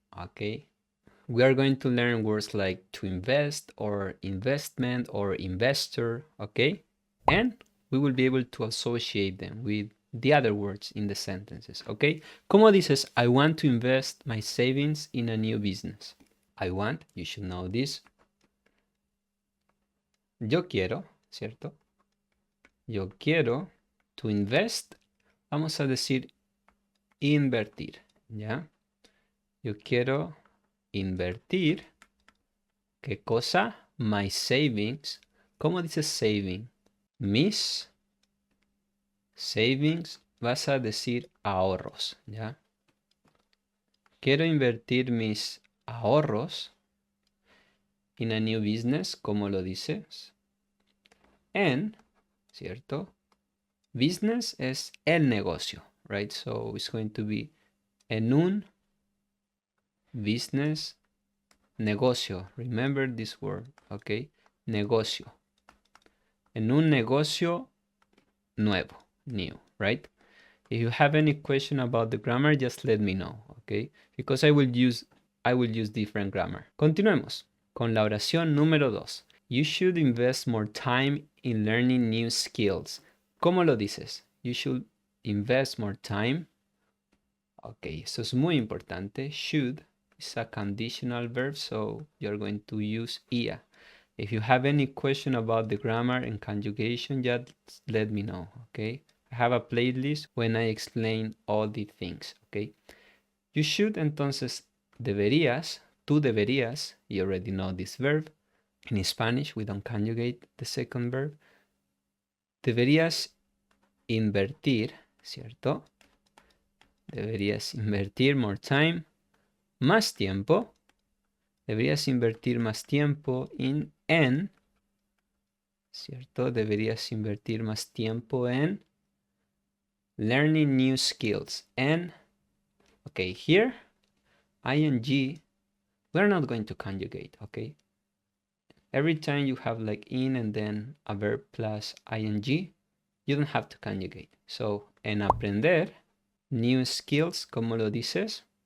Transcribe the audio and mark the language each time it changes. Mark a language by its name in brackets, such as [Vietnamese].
[English] Okay, we are going to learn words like to invest or investment or investor. Okay, and we will be able to associate them with the other words in the sentences. Okay, [Spanish] ¿Cómo dices? [English] I want to invest my savings in a new business. I want, you should know this. [Spanish] Yo quiero, ¿cierto? Yo quiero [English] to invest, [Spanish] vamos a decir invertir, ¿ya? Yo quiero invertir, ¿qué cosa? [English] My savings. [Spanish] ¿Cómo dices saving? Mis savings, vas a decir ahorros, ¿ya? Quiero invertir mis ahorros [English] in a new business, [Spanish] ¿cómo lo dices? En, ¿cierto? Business es el negocio, right? [English] So it's going to be [Spanish] en un business, negocio. [English] Remember this word, okay? Negocio. [Spanish] En un negocio nuevo, [English] new, right? If you have any question about the grammar, just let me know, okay? Because I will use different grammar. [Spanish] Continuemos con la oración número 2. [English] You should invest more time in learning new skills. [Spanish] ¿Cómo lo dices? [English] You should invest more time. [Spanish] Ok, eso es muy importante. [English] Should is a conditional verb, so you're going to use ia. If you have any question about the grammar and conjugation, just let me know, okay? I have a playlist when I explain all the things, okay? You should, [Spanish] entonces, deberías, tú deberías, [English] you already know this verb. In Spanish, we don't conjugate the second verb. [Spanish] Deberías invertir, ¿cierto? Deberías invertir [English] more time, [Spanish] más tiempo. Deberías invertir más tiempo en, ¿cierto? Deberías invertir más tiempo en [English] learning new skills. And, okay, here, ing, we're not going to conjugate, okay? Every time you have like in and then a verb plus ing, you don't have to conjugate. [Spanish] So, en aprender [English] new skills, [Spanish] ¿cómo lo dices?